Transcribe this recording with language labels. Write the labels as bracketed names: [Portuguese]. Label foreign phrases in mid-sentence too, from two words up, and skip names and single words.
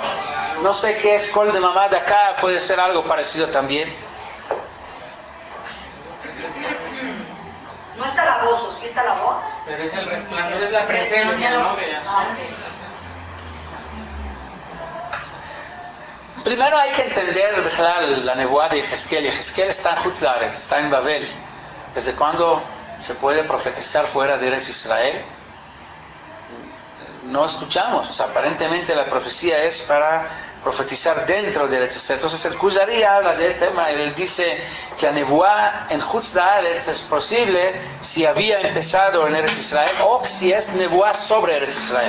[Spanish] No sé qué es Kol de mamá de acá, puede ser algo parecido también. No está la voz, ¿o sí está la voz? Pero es el resplandor, es la presencia, ¿no? Primero hay que entender la nebuá de Yehezkel. Yehezkel está en [Hebrew] חוץ לארץ, [Spanish] está en Babel. ¿Desde cuándo se puede profetizar fuera de Eretz Israel? No escuchamos. O sea, aparentemente la profecía es para profetizar dentro de Eretz Israel. Entonces el Kuzari habla de este tema. Él dice que la nebuá en [Hebrew] חוץ לארץ [Spanish] es posible si había empezado en Eretz Israel o si es nebuá sobre Eretz Israel.